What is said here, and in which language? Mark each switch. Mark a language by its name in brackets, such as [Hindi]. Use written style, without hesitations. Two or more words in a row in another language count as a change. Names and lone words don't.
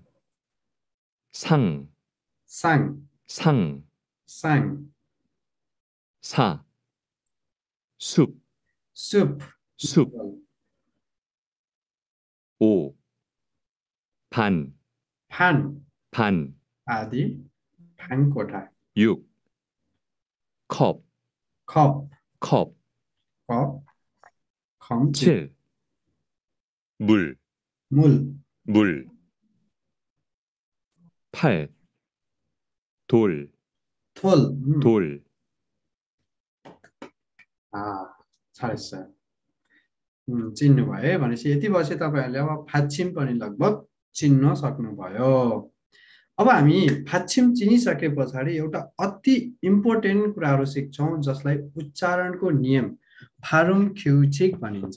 [Korean] 상, साङ 상. साङ, 4. 숲, सुप, 숲. 5. 반, फान 반. [Nepali] आदि, फानकोठा, [Korean] 6. 컵, खप 컵. कप, खम, 7. 물, मूल, 물. 8. 돌, थोल, 돌. 잘했어요. [Nepali] चिन्नुभयो भनेपछि यति वर्ष तपाईहरुले अब फाच्छिम पनि लगभग चिन्न सक्नुभयो। अब हामी फाच्छिम चिनिसके पछाडि एउटा अति इम्पोर्टेन्ट कुराहरु सिक्छौं जसलाई उच्चारणको नियम [Korean] 발음 규칙 [Nepali] भनिन्छ।